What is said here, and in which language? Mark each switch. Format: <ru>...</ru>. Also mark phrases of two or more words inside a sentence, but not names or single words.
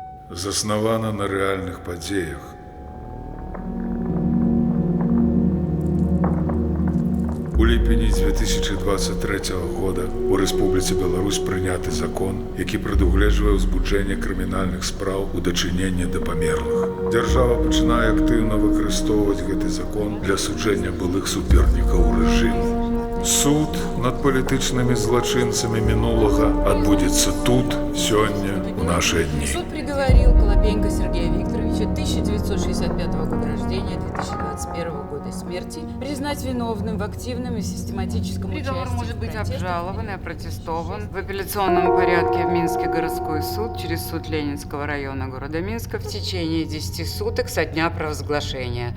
<be>заснавана на рэальных падзеях. У ліпені 2023 года у Рэспубліцы Беларусь прыняты закон, які прадугледжвае ўзбуджэнне крымінальных спраў у дачыненні да памерлых. Дзяржава пачынае актыўна выкарыстоўваць гэты закон для суджэння былых супернікаў рэжыму. Суд над палітычнымі злачынцамі мінулага адбудзецца тут, сёння,</be> <ru>у наши дни. Суд приговорил Колобенко Сергея Викторовича, 1965 года рождения, 2021 года смерти, признать виновным в активном и систематическом Приговор участии может в быть протестах обжалован и опротестован в апелляционном порядке в Минский городской суд через суд Ленинского района города Минска в течение 10 суток со дня провозглашения.</ru>